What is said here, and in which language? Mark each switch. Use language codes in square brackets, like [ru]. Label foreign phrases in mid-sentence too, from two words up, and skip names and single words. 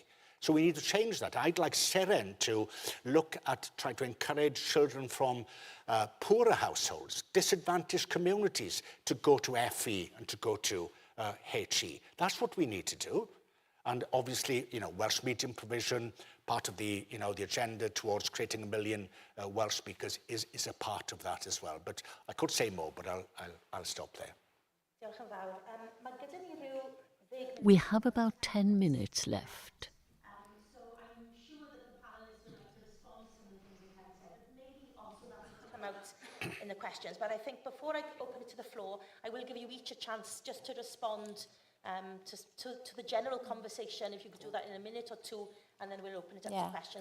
[en] So we need to change that. I'd like Seren to look at trying to encourage children from poorer households, disadvantaged communities, to go to FE and to go to HE. That's what we need to do. And obviously, Welsh medium provision, part of the, the agenda towards creating 1 million Welsh speakers is a part of that as well. But I could say more, but I'll stop there. [cy] Diolch yn fawr. Mae gyda ni ryw [en] We have about 10 minutes left. So I'm sure that the panelists would like to respond to some of the things we've had said, but maybe also that will come out in the questions. But I think before I open it to the floor, I will give you each a chance just to respond to the general conversation, if you could do that in a minute or two, and then we'll open it up to questions.